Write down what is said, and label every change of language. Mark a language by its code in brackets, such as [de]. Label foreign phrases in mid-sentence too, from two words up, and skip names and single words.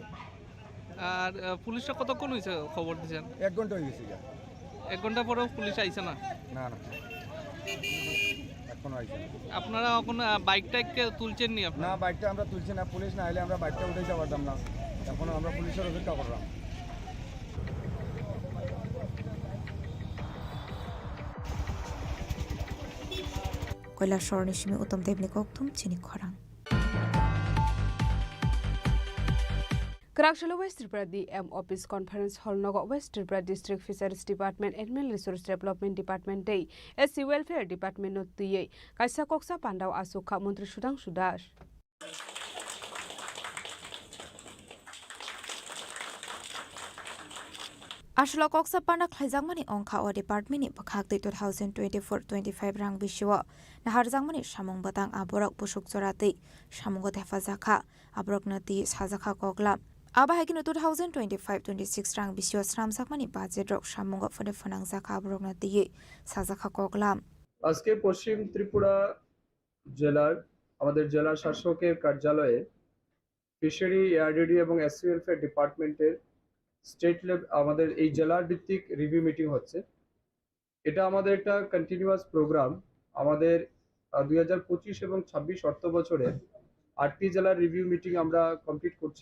[bn] আর পুলিশরা কতক্ষণ হয়েছে খবর দিয়েছেন 1 ঘন্টা হয়ে গেছে 1 ঘন্টা পরেও পুলিশ আইছে না না এখনো আইছে না আপনারা এখন বাইকটাকে তুলছেন নি আপনারা না বাইকটা আমরা তুলছি না পুলিশ না আইলে আমরা বাইকটা উঠে যাওয়ার দাম না এখন আমরা পুলিশের অপেক্ষা করলাম [trp] Koilashwar ni shimi utom devni kokthum Chini Khorang Krakshalo West Tripura DM Office Conference Hall Nogo West Tripura District Fisheries Department Animal Resource Development Department Day SC Welfare Department no tuyei kaisa koksa pandau asukha Mantri Sudang Sudas Ashlo koksa panda khlaijangmani ongkha o department ni bakhak 2024-25 rang bishiwa naharjangmani samung batang aborok busuk jorati samungo hefajakha aborok nati sajakha koklam Abahagino 2025-26 rang bisio sramjakmani budget rok samungo phone phanangjakha aborok nati sajakha koklam [bn] আজকে পশ্চিম ত্রিপুরা জেলার আমাদের জেলা শাসকের কার্যালয়ে [en] fishery ARDD [bn] এবং [en] SC welfare department's state level [bn] আমাদের এই জেলার ভিত্তিক [en] review meeting [bn] হচ্ছে। এটা আমাদের একটা [en] continuous program. [bn] আমাদের 2025 এবং 26 অর্থ বছরের 8টি জেলার [en] review meeting [bn] আমরা কমপ্লিট করছি।